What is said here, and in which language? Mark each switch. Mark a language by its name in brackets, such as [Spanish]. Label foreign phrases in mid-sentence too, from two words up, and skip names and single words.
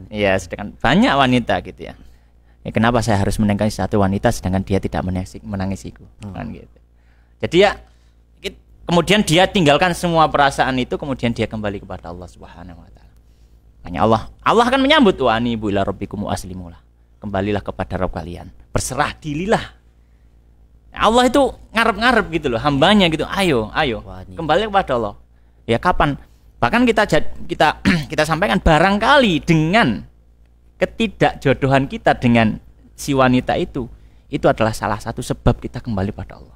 [Indonesian] Iya, sedangkan banyak wanita gitu ya. Kenapa saya harus menangisi satu wanita sedangkan dia tidak menangisiku? Kan gitu. Jadi ya, kemudian dia tinggalkan semua perasaan itu, kemudian dia kembali kepada Allah [Arabic] سبحانه وتعالى. [Indonesian] Makanya Allah akan menyambut [Arabic] وأنيبوا إلى ربكم وأسلموا له. [Indonesian] Kembalilah kepada Rabb kalian, berserah dirilah. Allah itu ngarep-ngarep gitu loh, hambanya gitu. Ayo, kembali kepada Allah. Ya kapan? Bahkan kita sampaikan barangkali dengan ketidakjodohan kita dengan si wanita itu adalah salah satu sebab kita kembali pada Allah.